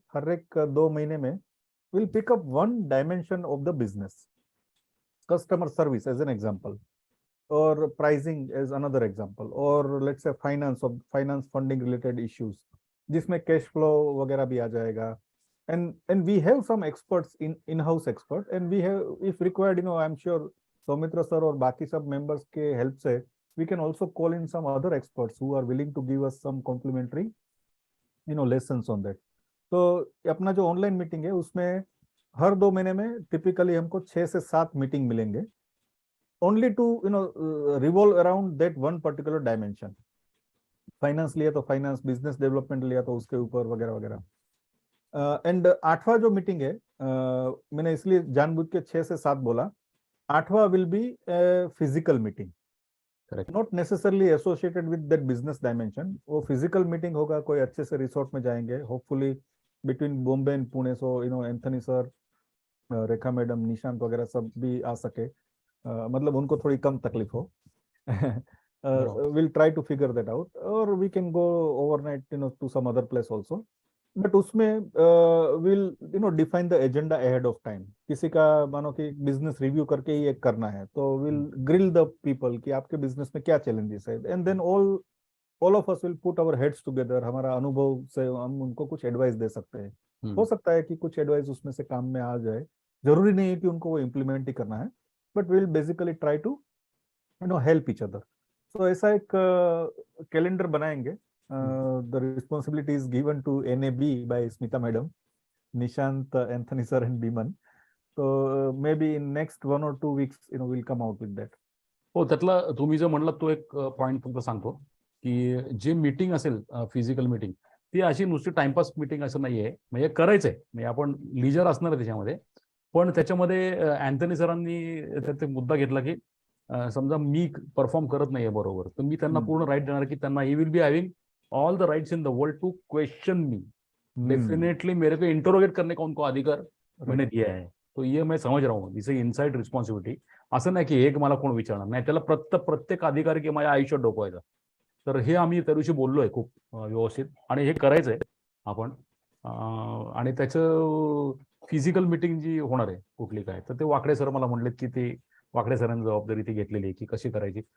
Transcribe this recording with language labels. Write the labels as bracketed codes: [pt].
[hi] हर एक 2 महीने में [en] Will pick up one dimension of the business. Customer service as an example, और pricing as another example, और let's say finance funding related issues, [hi] जिसमें cash flow वगैरह भी आ जाएगा. [en] and we have some experts in-house expert, and we have, if required, I'm sure [hi] Soumitra sir और बाकी सब members के हेल्प से [en] we can also call in some other experts who are willing to give us some complimentary lessons on that. [hi] तो अपना जो online meeting है उसमें हर 2 महीने में टिपिकली हमको 6 से 7 मीटिंग मिलेंगे. [en] only to revolve around that one particular dimension. [hi] Finance लिया तो फाइनेंस, बिजनेस डेवलपमेंट लिया तो उसके ऊपर वगैरह वगैरह। [en] and 8वां जो meeting है, [hi] मैंने इसलिए जानबूझ के 6 से 7 बोला, [en] 8वां will be physical meeting, not necessarily associated with that business dimension. [hi] वो फिजिकल मीटिंग होगा, कोई अच्छे से रिसोर्ट में जाएंगे, [en] hopefully between Bombay and Pune, [hi] so Anthony sir, Rekha madam, Nishant वगैरह सब भी आ सके, मतलब उनको थोड़ी कम तकलीफ हो। [en] We'll try to figure that out, or we can go overnight to some other place also, but उसमें we'll define the agenda ahead of time। [hi] किसी का मानो कि बिजनेस रिव्यू करके ही एक करना है, तो [en] we'll grill the people [hi] कि आपके बिजनेस में क्या चैलेंजेस है, [en] and then all of us will put our heads together। [hi] हमारा अनुभव से हम उनको कुछ एडवाइस दे सकते हैं। हो सकता है कि कुछ एडवाइस उसमें से काम में आ जाए, जरूरी नहीं है कि उनको वो इम्प्लीमेंट ही करना है, [en] But will basically try to help each other. [hi] तो ऐसा एक कैलेंडर बनाएंगे। [en] The responsibility is given to NAB by Smita madam, Nishant, Anthony sir and Biman. तो maybe in next 1 or 2 weeks will come out with that. [mr] हो, त्यातला तुम्ही जो म्हणलात तो एक पॉईंट फक्त सांगतो की जे मीटिंग असेल फिजिकल मीटिंग, ती अशी नुसती टाइमपास मीटिंग असं नाहीये, म्हणजे करायचंय, म्हणजे आपण लिजर असणार आहे त्याच्यामध्ये, पण त्याच्यामध्ये अँथनी सरांनी त्यात मुद्दा घेतला की समजा मी परफॉर्म करत नाहीये बरोबर, तर मी त्यांना पूर्ण राईट देणार की त्यांना [en] he will be having all the rights in the world to question me, [hi] definitely मेरे को इंटरोगेट करने का उनको अधिकार मैंने दिया है। तो ये मैं समझ रहा हूँ, [en] This is inside responsibility. [mr] असं नाही की एक मला कोण विचारणार नाही, त्याला प्रत्येक अधिकारी की माझ्या आयुष्यात डोकवायचा। तर हे आम्ही त्या दिवशी बोललोय खूप व्यवस्थित, आणि हे करायचंय आपण। आणि त्याचं फिजिकल मीटिंग जी होणार आहे कुठली काय, तर ते वाकडे सर मला म्हणलेत की ते वाकडे सरांनी जबाबदारी ती घेतलेली आहे की कशी करायची।